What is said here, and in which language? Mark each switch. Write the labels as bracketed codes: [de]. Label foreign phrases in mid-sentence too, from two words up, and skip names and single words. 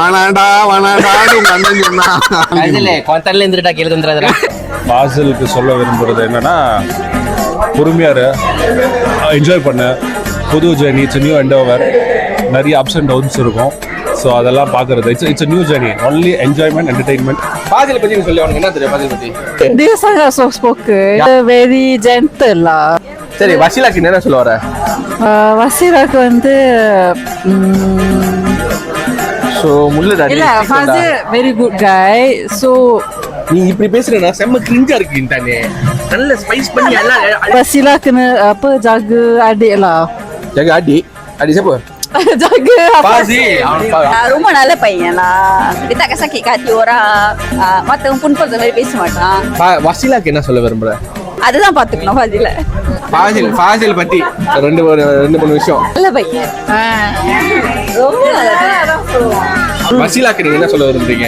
[ta] ஃபாசிலுக்கு சொல்ல விரும்புறது என்னன்னா, பொறுமையாரு என்ஜாய் பண்ண புது ஜேர்னி. [en] It's new endeavour. நிறைய ups and downs இருக்கும். ஸோ [ta] அதெல்லாம் பார்க்கறது [en] It's new journey. Only enjoyment, entertainment. [ta] ஃபாசில் பத்தி சொல்லி அவனுக்கு என்ன தெரியும்? ஃபாசில் பத்தி [ms] dia sangat [en] soft spoken, very gentle lah. [ta] சரி, வசீலாக்கு என்ன சொல்ல வர? வசீலாக்கு வந்து ஸோ முள்ளடாடி இல்ல, [en] Fazil very good guy. So [ta] நீ இப்படி பேசுறேன்னா செம்ம கிரிஞ்சா இருக்கு. தானே நல்ல ஸ்பைஸ் பண்ணி எல்லாம். [ms] Wasilah kena apa, jaga adik lah. Jaga adik? Adik siapa? Jaga Fazil. [ta] ரொம்ப நல்ல பையன் lah. [ms] Dia takkan sakit hati orang. Mata pun pun sampai [ta] பேச மாட்டான். வசீலாக்கு என்ன சொல்ல விரும்புற? அதுதான் பாத்துக்கணும் ஃபாசில. ஃபாசில் பத்தி ரெண்டு மூணு விஷயம். நல்ல பையன். ரொம்ப நல்ல பையன். வசீலாக்கு நீங்க என்ன சொல்ல விரும்புறீங்க?